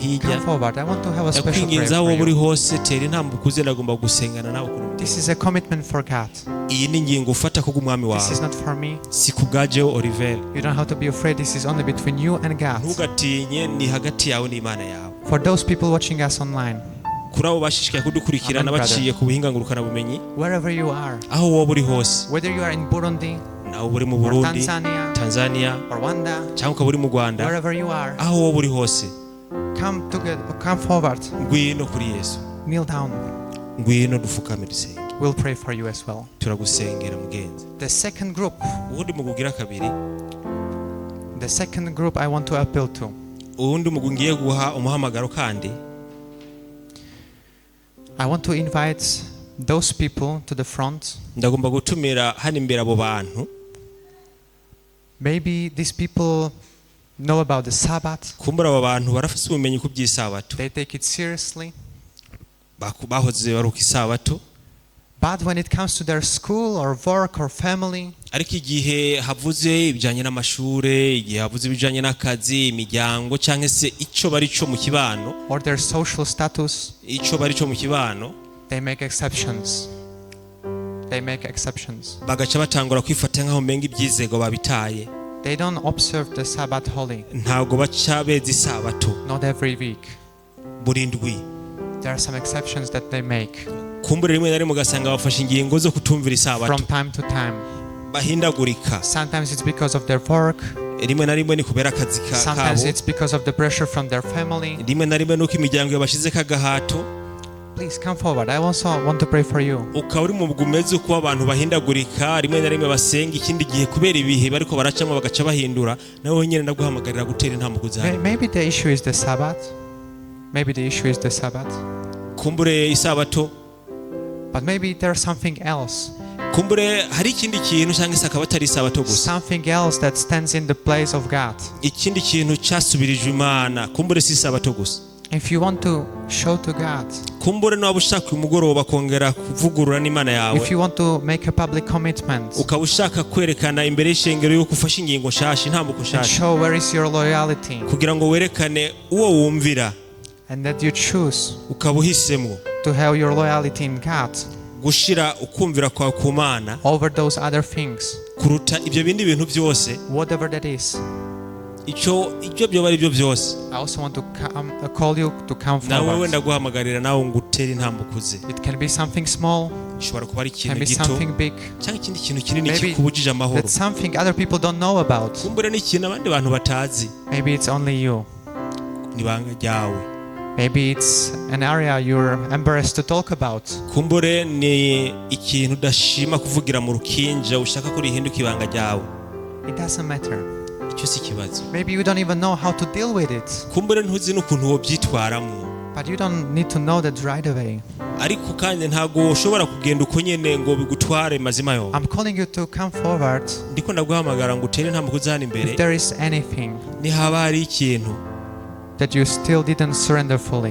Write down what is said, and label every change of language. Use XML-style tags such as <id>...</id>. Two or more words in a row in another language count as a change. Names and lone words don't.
<en>Come</en> <rn>hirya.</rn> <en>forward. I want to have a special prayer</en> <rn>Ndakwinginze aho</rn> <en>for</en> <rn>wowe uri</rn> <en>you.</en> <rn>hose, tera intambwe ukuze, ndagomba gusengana nawe ku mutima.</rn> <en>This is a commitment for God.</en> <rn>Iyi ni ingingo ufata ko umwami</rn> <en>This is</en> <rn>wawe,</rn> <en>not for me.</en> <rn>si ku bwa Jewe Oliver.</rn> <en>You don't have to be afraid. This is only between you and God.</en> <rn>Ntugatinye, ni hagati yawe n'Imana yawe.</rn> <en>For those people watching us online,</en> <rn>Kuri abo bashishikaye kudukurikirana Amen, baciye ku buhinga ngurukana bumenyi,</rn> <en>wherever you are,</en> <rn>aho wowe uri hose,</rn> <en>whether you are in Burundi</en> <rn>nawe uri mu</rn> <en>or</en> <rn>Burundi,</rn> <en>Tanzania</en> <rn>Tanzania,</rn> <en>or Rwanda,</en> <rn>cyangwa ukaba uri mu Rwanda,</rn> <en>wherever you are,</en> <rn>aho wowe uri hose,</rn> <en>come forward,</en> <rn>ngwino kuri Yesu,</rn> <en>kneel down.</en> <rn>ngwino dufukame dusenge.</rn> <en>We'll pray for you as well.</en> <rn>Turagusengera mugenzi.</rn> <en>The second group,</en> <rn>Uwundi mugwi ugira kabiri,</rn> <en>I want to appeal to.</en> <rn>uwundi mugwi ngiye guha umuhamagaro kandi,</rn> <en>I want to invite those people to the front.</en> <rn>ndagomba gutumira hano imbere abo bantu.</rn> <en>Maybe these people know about the Sabbath.</en> <rn>Kumbura aba bantu barafise ubumenyi ku by'isabato,</rn> <en>They take it seriously.</en> <rn>bahoze baruka isabato,</rn> <en>But when it comes to their school or work or family,</en> <rn>ariko igihe havuze ibijanye n'amashure, igihe havuze ibijanye n'akazi, imiryango, canke se ico bari cyo mu kibano,</rn> <en>or their social status,</en> <rn>ico bari cyo mu kibano,</rn> <en>they make exceptions. They make exceptions.</en> <rn>bagaca batangura kwifata nk'aho menga ibyizego babitaye.</rn> <en>They don't observe the Sabbath holy,</en> <rn>Ntago baca beza isabato</rn> <en>not every week.</en> <rn>buri ndwi.</rn> <en>There are some exceptions that they make</en> <rn>Kumbure rimwe na rimwe ugasanga bafashe ingingo zo kutumvira isabato,</rn> <en>from time to time.</en> <rn>bahindagurika.</rn> <en>Sometimes it's because of their work.</en> <rn>Rimwe na rimwe ni kubera akazi</rn> <en>Sometimes</en> <rn>kabo,</rn> <en>it's because of the pressure from their family.</en> <rn>rimwe na rimwe nuko imiryango yabashizeko agahato.</rn> <en>Please come forward. I also want to pray for you.</en> <rn>Ukaba uri mu bwumeze uko abantu bahindagurika, rimwe na rimwe basenga, ikindi gihe kubera ibihe bariko baracamo bagaca bahindura, nawe nyine ndaguhamagarira gutera intambwe kuzana.</rn> <en>Maybe the issue is the Sabbath. Maybe the issue is the Sabbath.</en> <rn>Kumbure isabato,</rn> <en>But maybe there's something else.</en> <rn>kumbure hari ikindi kintu cyangwa se akaba atari isabato gusa,</rn> <en>Something else that stands in the place of God.</en> <rn>ikindi kintu cyasubirijwe Imana, kumbure si isabato gusa.</rn> <en>If you want to show to God,</en> <rn>kumbure niba ushaka uyu mugoroba kongera kuvugurura n'Imana yawe,</rn> <en>if you want to make a public commitment</en> <rn>ukaba ushaka kwerekana imbere y'ishengero yuko ufashe ingingo nshasha, intambuko</rn> <en>and</en> <rn>nshasha,</rn> <en>show where is your loyalty</en> <rn>kugira ngo werekane uwo wumvira,</rn> <en>and that you choose</en> <rn>ukaba uhisemo</rn> <en>to have your loyalty in God</en> <rn>gushira ukumvira kwawe ku Mana</rn> <en>over those other things,</en> <rn>kuruta ibyo bindi bintu byose,</rn> <en>whatever that is.</en> <rn>ibyo byoba ari byo byose.</rn> <en>I also want to call you to come</en> <rn>nawe</rn> <en>forward.</en> <rn>wenda guhamagarira nawe ngo utere intambuko ze.</rn> <en>It can be something small,</en> <rn>Ishobora kuba ari</rn> <en>can</en> <rn>ikintu</rn> <en>be</en> <rn>gito</rn> <en>something big,</en> <rn>cyangwa ikindi kintu kinini</rn> <en>Maybe</en> <rn>kikubujije amahoro,</rn> <en>that's something other people don't know about.</en> <rn>kumbure n'ikintu abandi bantu batazi,</rn> <en>Maybe it's only you.</en> <rn>ni ibanga ryawe.</rn> <en>Maybe it's an area you're embarrassed to talk about.</en> <rn>kumbure ni ikintu udashima kuvugira mu rukinja, ushaka ko rihinduka ibanga ryawe.</rn> <en>It doesn't matter.</en> <rn>Icyo si ikibazo.</rn> <en>Maybe you don't even know how to deal with it,</en> <rn>kumbure ntuzi n'ukuntu wobyitwaramo,</rn> <en>but you don't need to know that right away.</en> <rn>ariko kandi ntabwo ushobora kugenda uko nyene ngo bigutware mazima yo.</rn> <en>I'm calling you to come forward.</en> <rn>ndiko ndaguhamagara ngo utere intambuko zana imbere,</rn> <en>If there is anything</en> <rn>ni haba hari ikintu</rn> <en>that you still didn't surrender fully,</en>